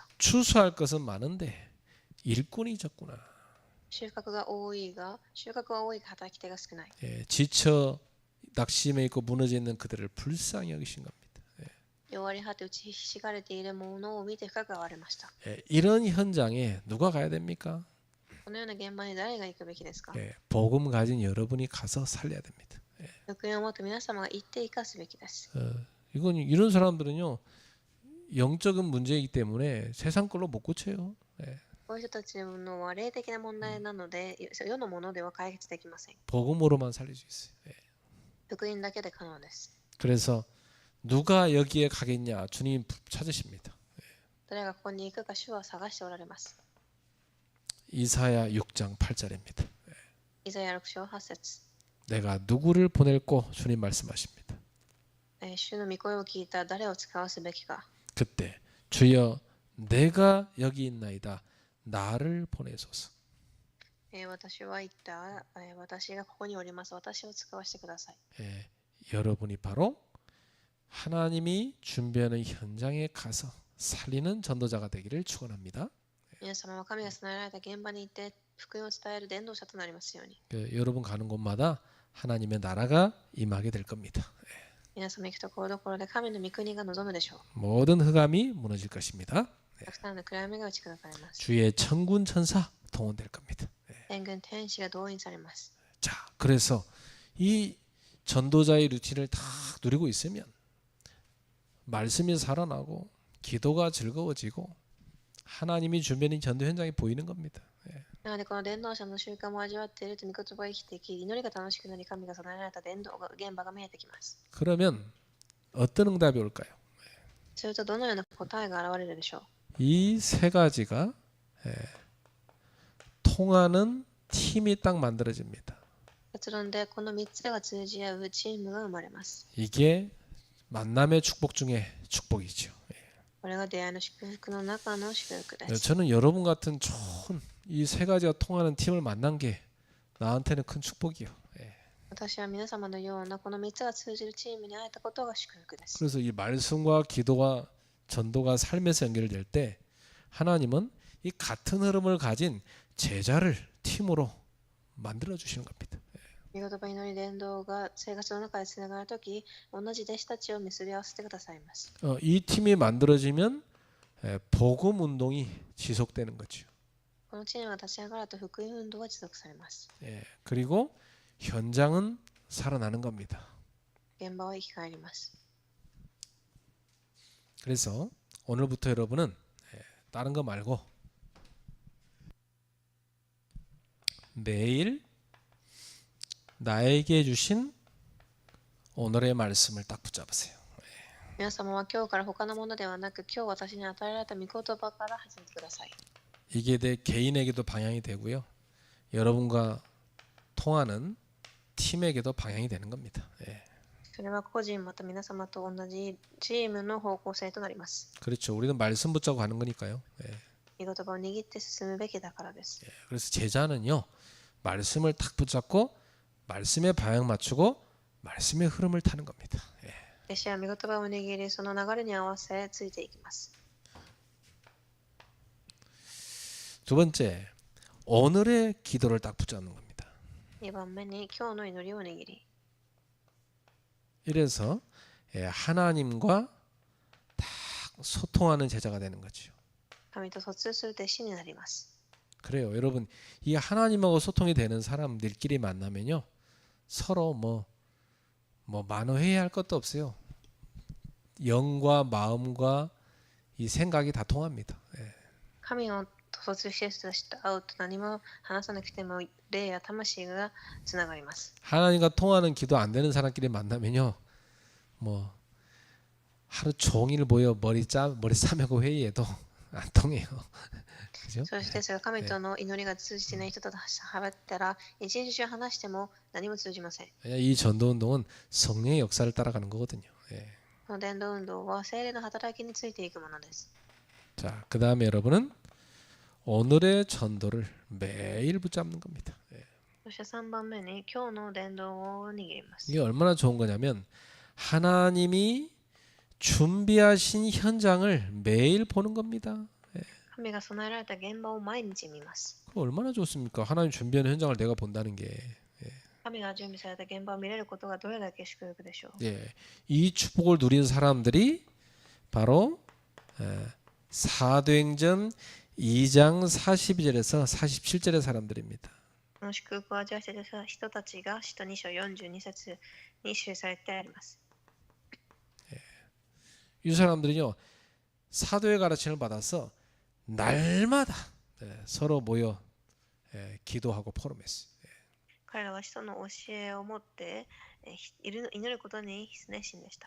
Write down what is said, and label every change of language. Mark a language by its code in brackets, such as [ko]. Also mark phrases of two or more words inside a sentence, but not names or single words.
[ko] 추수할 것은 많은데 일꾼이 적구나. [ja] 収穫が多いが働き手が少ない。 [ko] 지쳐 낙심해 있고 무너져 있는 그들을 불쌍히 여기신 겁니다. [ja] 弱り果て打ちひしがれているものを見て深く憐れました。 [ko] 이런 현장에 누가 가야 됩니까? [ja] このような現場に誰が行くべきですか？ [ko] 복음 가진 여러분이 가서 살려야 됩니다. [ja] 福音を持って皆様が行って生かすべきです。 [ko] 이건 이런 사람들은요 영적인 문제이기 때문에 세상 걸로 못 고쳐요. [ja] こういう人たちのは霊的な問題なので世のものでは解決できません。 [ko] 복음으로만 살릴 수 있어요. [ja] 福音だけで可能です。 [ko] 그래서 누가 여기에 가겠냐 주님 찾으십니다. [ja] 誰がここに行くか主は探しておられます。 [ko] 이사야 6장 8절입니다. [ja] イザヤ6章8節。 [ko] 내가 누구를 보낼고 주님 말씀하십니다. [ja] 主の御声を聞いた誰を使わすべきか。 [ko] 그때 주여 내가 여기 있나이다. 나를 보내소서. [ja] 私は言った、私がここにおります。私を使わせてください。 [ko] 여러분이 바로 하나님이 준비하는 현장에 가서 살리는 전도자가 되기를 축원합니다. [ja] 皆様は神が備えられた現場に行って福音を伝える伝道者となりますように。 [ko] 여러분 가는 곳마다 하나님의 나라가 임하게 될 겁니다. [ja] 皆様行くところどころで神の御国が望むでしょう。 [ko] 모든 흑암이 무너질 것입니다. [ja] たくさんの暗闇が打ち砕かれます。 [ko] 주의 천군 천사 동원될 겁니다. [ja] 天軍天使が動員されます。 [ko] 자, 그래서 이 전도자의 루틴을 다 누리고 있으면 말씀이 살아나고 기도가 즐거워지고 하나님이 준비하는 전도 현장이 보이는 겁니다. [ja] なのでこの伝道者の習慣も味わっていると御言葉が生きていき、祈りが楽しくなり、神が備えられた伝道が現場が見えてきます。 [ko] 그러면 어떤 응답이 올까요? [ja] するとどのような答えが現れるでしょう。 [ko] 이 세 가지가 통하는 팀이 딱 만들어집니다. [ja] 結論でこの3つが通じ合うチームが生まれます。 [ko] 이게 만남의 축복 중에 축복이죠. [ja] これが出会いの祝福の中の祝福です。 [ko] 저는 여러분 같은 좋은 이 세 가지가 통하는 팀을 만난 게 나한테는 큰 축복이요. [ja] 私は皆様のようなこの3つが通じるチームに会えたことが祝福です。 [ko] 그래서 이 말씀과 기도와 전도가 삶에서 연결될 때 하나님은 이 같은 흐름을 가진 제자를 팀으로 만들어 주시는 겁니다. [ja] 御言葉祈り伝道が生活の中でつながるとき、同じ弟子たちを結び合わせてくださいます。 [ko] 이 팀이 만들어지면 복음 운동이 지속되는 거죠. [ja] このチームが立ち上がると福音運動が持続されます。 [ko] 그리고 현장은 살아나는 겁니다. [ja] 現場は生き返ります。 [ko] 그래서 오늘부터 여러분은 다른 거 말고 매일 나에게 주신 오늘의 말씀을 딱 붙잡으세요. [ja] 皆様は今日から他のものではなく、今日私に与えられた御言葉から始めてください。 [ko] 이게 내 개인에게도 방향이 되고요. 여러분과 통하는 팀에게도 방향이 되는 겁니다. [ja] それは個人また皆様と同じチームの方向性となります。 [ko] 그렇죠. 우리는 말씀 붙잡고 가는 거니까요. [ja] 御言葉を握って進むべきだからです。 [ko] 그래서 제자는요. 말씀을 탁 붙잡고 말씀에 방향 맞추고 말씀의 흐름을 타는 겁니다. [ja] 弟子は御言葉を握り、その流れに合わせついていきます。 [ko] 두 번째, 오늘의 기도를 딱 붙잡는 겁니다. [ja] 2 番目に今日の祈りを握り、 [ko] 이래서 하나님과 딱 소통하는 제자가 되는 거죠. [ja] 神と疎通する弟子になります。 [ko] 그래요. 여러분, 이 하나님하고 소통이 되는 사람들끼리 만나면요. 서로 뭐 만회해야 할 것도 없어요. 영과 마음과 이 생각이 다 통합니다. [ja] 神を疎通している人たちと会うと何も話さなくても霊や魂がつながります。 [ko] 하나님과 통하는 기도 안 되는 사람끼리 만나면요. 뭐 하루 종일 모여 머리 싸매고 회의해도 안 통해요. 그죠? [ja] そしてそれが神との祈りが通じてない人と喋ったら一日中話しても何も通じません。 [ko] 이 전도 운동은 성령의 역사를 따라가는 거거든요. [ja] この伝道運動は聖霊の働きについていくものです。 [ko] 자, 그 다음에 여러분은 오늘의 전도를 매일 붙잡는 겁니다. [ja] そして3番目に今日の伝道を握ります。 [ko] 이게 얼마나 좋은 거냐면 하나님이 준비하신 현장을 매일 보는 겁니다. [ja] 神が備えられた現場を毎日見ます。 [ko] 그거 얼마나 좋습니까? 하나님 준비하는 현장을 내가 본다는 게. [ja] 神が準備された現場を見れることがどれだけ祝福でしょう。 [ko] 이 축복을 누린 사람들이 바로 사도행전 2장 42절에서 47절의 사람들입니다. [ja] この祝福を味わっていた人たちが使徒2章42節に記されてあります。 [ko] 이 사람들은요 사도의 가르침을 받아서 날마다 서로 모여 기도하고 포럼했어요. [ja] 彼らは使徒の教えを持って祈ることに熱心でした。